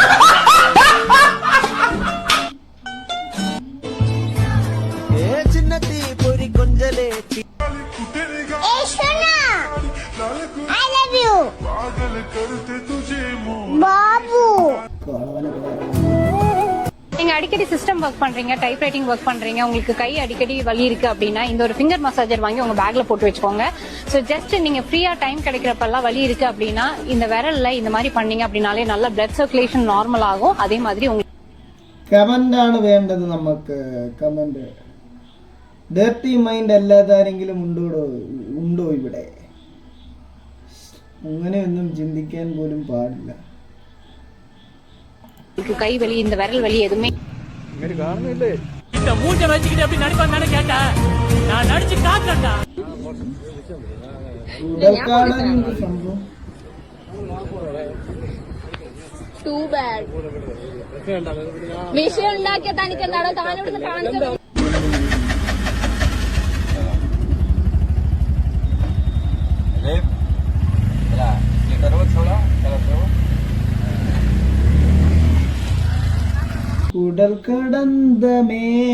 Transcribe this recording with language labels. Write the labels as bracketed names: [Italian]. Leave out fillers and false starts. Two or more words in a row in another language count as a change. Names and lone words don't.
[English] I love you ബാബു. [Tamil] நீங்க அடிக்கடி [English] system work [Tamil] பண்றீங்க, [English] type writing work [Tamil] பண்றீங்க, உங்களுக்கு கை அடிக்கடி வலி இருக்கு அப்படின்னா இந்த ஒரு [English] finger massager [Tamil] வாங்கி உங்க பேக்ல போட்டு வச்சுக்கோங்க. [English] so just [Tamil] நீங்க ஃப்ரீயா டைம் கிடைக்கிறப்பெல்லாம் வலி இருக்கு அப்படின்னா இந்த விரல்ல இந்த மாதிரி பண்ணீங்க அப்படின்னாலே நல்ல [English] blood circulation normal [Tamil] ஆகும். அதே மாதிரி உங்களுக்கு [Malayalam] കമന്റ് ആണ് വേണ്ടത് നമുക്ക്. കമന്റ്. [English] dirty mind [Malayalam] അല്ലാതെ ആരെങ്കിലും ഉണ്ടോ ഇവിടെ? അങ്ങനെയൊന്നും ചിന്തിക്കാൻ പോലും പാടില്ല. [Tamil] கை வலி இந்த விரல் வலி எதுவுமே இந்த மூஞ்ச வச்சுக்கிட்டு எப்படி நடிப்பான்னு கேட்டா நான் நடிச்சு காட்டுறேன்டா. [Malayalam] സംഭവം [English] too bad [Malayalam] വിഷയം ഉണ്ടാക്കിയ തനിക്ക് എന്താണോ താനിവിടുന്ന് കാണിച്ചത്? ഉടൽ കടന്തമേ.